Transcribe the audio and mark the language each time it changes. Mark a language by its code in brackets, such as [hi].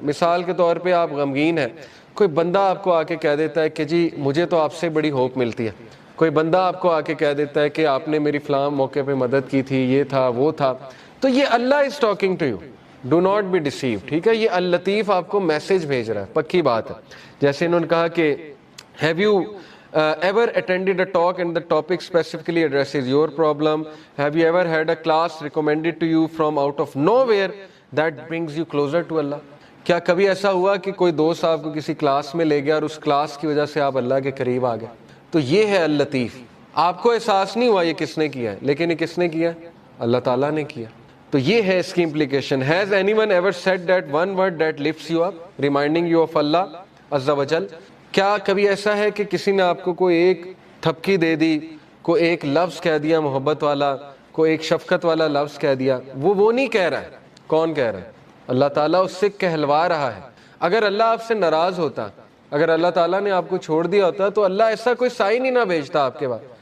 [ur] مثال کے طور پہ آپ غمگین ہیں, کوئی بندہ آپ کو آ کے کہہ دیتا ہے کہ جی مجھے تو آپ سے بڑی ہوپ ملتی ہے. کوئی بندہ آپ کو آ کے کہہ دیتا ہے کہ آپ نے میری فلاں موقع پہ مدد کی تھی, یہ تھا وہ تھا. [en] تو یہ اللہ is talking to you, do not be deceive, [ur] ٹھیک ہے. یہ اللطیف آپ کو میسج بھیج رہا ہے, پکی بات ہے. جیسے انہوں نے کہا کہ [en] Have you ever attended a talk and the topic specifically addresses your problem? Have you ever had a class recommended to you from out of nowhere that brings you closer to Allah? [ur] کیا کبھی ایسا ہوا کہ کوئی دوست آپ کو کسی کلاس میں لے گیا اور اس کلاس کی وجہ سے آپ اللہ کے قریب آ گئے؟ تو یہ ہے اللطیف. آپ کو احساس نہیں ہوا یہ کس نے کیا ہے, لیکن یہ کس نے کیا؟ اللہ تعالیٰ نے کیا. تو یہ ہے اس کی implication. [en] Has anyone ever said that one word that lifts you up, reminding you of Allah Azza wa Jal? [ur] کیا کبھی ایسا ہے کہ کسی نے آپ کو کوئی ایک تھپکی دے دی, کوئی ایک لفظ کہہ دیا محبت والا, کوئی ایک شفقت والا لفظ کہہ دیا؟ وہ نہیں کہہ رہا ہے. کون کہہ رہا ہے؟ اللہ تعالیٰ اس سے کہلوا رہا ہے. اگر اللہ آپ سے ناراض ہوتا, اگر اللہ تعالیٰ نے آپ کو چھوڑ دیا ہوتا تو اللہ ایسا کوئی سائن ہی نہ بھیجتا آپ کے بعد.